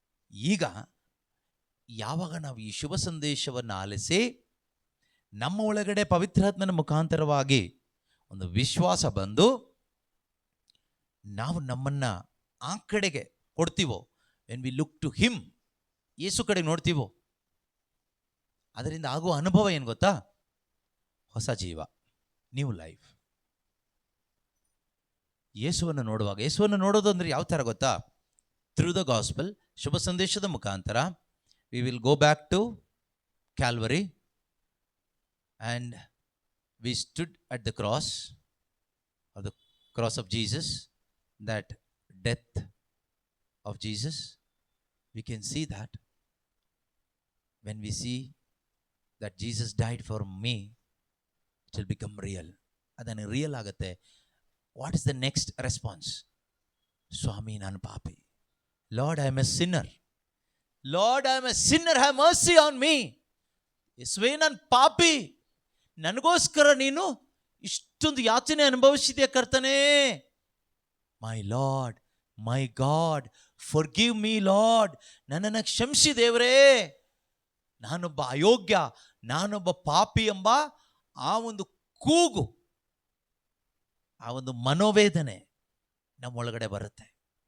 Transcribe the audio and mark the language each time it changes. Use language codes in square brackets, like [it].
[kn] ಈಗ ಯಾವಾಗ ನಾವು ಈ ಶುಭ ಸಂದೇಶವನ್ನು ಆಲಿಸಿ ನಮ್ಮ ಒಳಗಡೆ ಪವಿತ್ರಾತ್ಮನ ಮುಖಾಂತರವಾಗಿ ಒಂದು ವಿಶ್ವಾಸ ಬಂದು ನಾವು ನಮ್ಮನ್ನು ಆ ಕಡೆಗೆ ಕೊಡ್ತೀವೋ, [en] when we look to him, [kn] ಯೇಸು ಕಡೆಗೆ ನೋಡ್ತೀವೋ, ಅದರಿಂದ ಆಗುವ ಅನುಭವ ಏನು ಗೊತ್ತಾ? ಹೊಸ ಜೀವ, [en] New life. [kn] ಯೇಸುವನ್ನು ನೋಡುವಾಗ, ಯೇಸುವನ್ನು ನೋಡೋದು ಅಂದರೆ ಯಾವ ಥರ ಗೊತ್ತಾ? [en] through the gospel, [kn] ಶುಭ ಸಂದೇಶದ ಮುಖಾಂತರ. [en] We will go back to Calvary and we stood at the cross, or the cross of Jesus, that death of Jesus. We can see that when we see that Jesus died for me, it will become real. [kn] Adana real agate. [en] What is the next response? [kn] Swami, nan papi. [en] Lord, I am a sinner. Lord, I am a sinner, have mercy on me. [kn] Yesve, nan papi. ನನಗೋಸ್ಕರ ನೀನು ಇಷ್ಟೊಂದು ಯಾತನೆ ಅನುಭವಿಸಿದೆ ಕರ್ತನೇ. [en] My Lord, my God, forgive me Lord. [kn] ನನ್ನನ್ನು ಕ್ಷಮಿಸಿ ದೇವರೇ, ನಾನೊಬ್ಬ ಅಯೋಗ್ಯ, ನಾನೊಬ್ಬ ಪಾಪಿ ಎಂಬ ಆ ಒಂದು ಕೂಗು, ಆ ಒಂದು ಮನೋವೇದನೆ ನಮ್ಮೊಳಗಡೆ ಬರುತ್ತೆ.